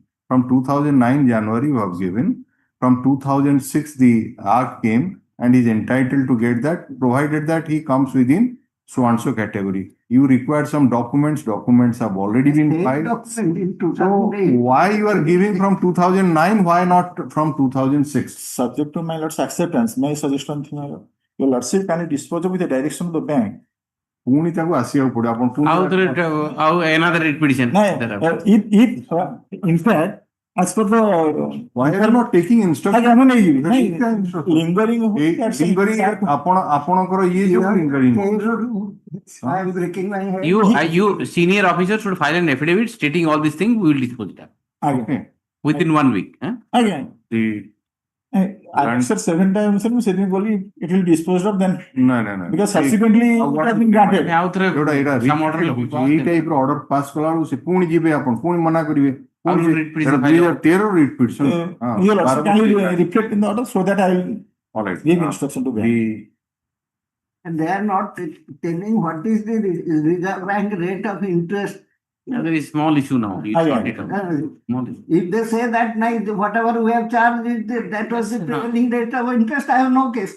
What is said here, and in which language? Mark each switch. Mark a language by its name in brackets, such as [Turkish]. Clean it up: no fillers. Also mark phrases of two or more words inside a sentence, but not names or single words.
[English] From 2009 January you have given. From 2006 the act came and is entitled to get that, provided that he comes within so and so category. You require some documents have already been State filed. document in So 2008. why you are giving from 2009, why not from 2006? Subject to my lord's acceptance, may I suggest one thing? Your lordship can dispose of with the direction of the bank. [Odia] ପୁଣି ତାକୁ ଆସିବାକୁ ପଡିବ ଆପଣ ପୁଣି [English] ଆଉ another writ petition. No, if in fact, as per the why are you not taking instruction? lingering [Odia] ଆପଣଙ୍କର ଇଏ ଯୋଉ lingering. [English] I am breaking my head. You senior officer should file an affidavit stating all these things. We will dispose it again. within 1 week. Again. I answered 7 times, it will be disposed of then. No. Because subsequently it has been granted. [Odia] ଏଇ ଟାଇପର [English] order pass [Odia] କଲା ବେଳକୁ ସେ ପୁଣି ଯିବେ ଆପଣ ପୁଣି ମନା କରିବେ. [English] 2013 writ petition. Your lordship, can you reflect in the order so that I will give instruction to bank. And they are not telling what is the Reserve Bank rate of interest. There is small issue now. If they say that whatever we have charged, that was the prevailing rate of interest, I have no case.